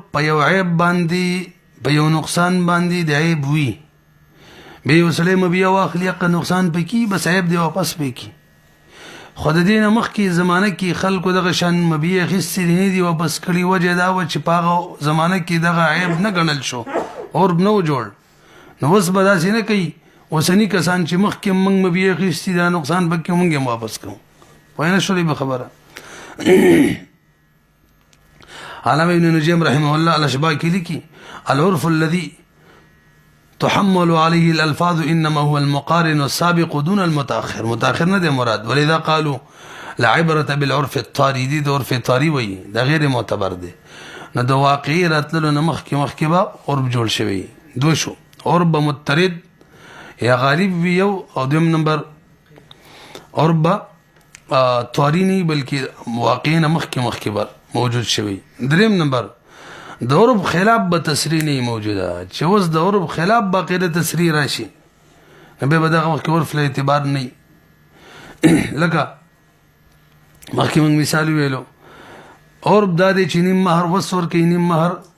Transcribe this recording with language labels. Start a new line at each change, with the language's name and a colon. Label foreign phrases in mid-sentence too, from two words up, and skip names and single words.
Pashto: په یو عیب باندې په یو نقصان باندې د عیب وي به یو سړی مبيع واخلي که نقصان پکې بس عیب دی واپس پکې خو د دې نه مخکې زمانه کې خلکو دغه شان مبيع اخیستي نه دي واپس کړي وجه دا و چې په هغه زمانه کې دغه عیب نه ګڼل شو عرف نه و جوړ نو اوس به داسې نه کوي اوسني کسان چې مخکې موږ مبيع اخیستي دا نقصان پکې موږ هم واپس کوو پوه نه شولې به خبره علامه ابن نجیم رحمه الله الاشباح کې لیکي
Arabic: العرف الذي تحمل عليه الألفاظ إنما هو المقارن السابق دون المتأخر
Pashto: متأخر نه دی مراد
Arabic: ولذا قالوا لا عبرة بالعرف الطاري
Pashto: دي د عرف طاري وي دا غیر معتبر دی نو د واقعي راتللو نه مخکې به عرف جوړ شوی دو شو عرف به مضطرد یا غالب وي یو او دویم نمبر عرف به طاري نه بلکې واقعي نه مخکې به موجود شوی دریم نمبر د عرف خلاف به تصریح نه موجوده چې اوس د عرف خلاف باقاعده تصریح راشي نو به دغه وخت عرف له اعتبار نه لکه مخکې موږ مثال ویلو عرف دا دی چې نیم مهر وسور کوي نیم مهر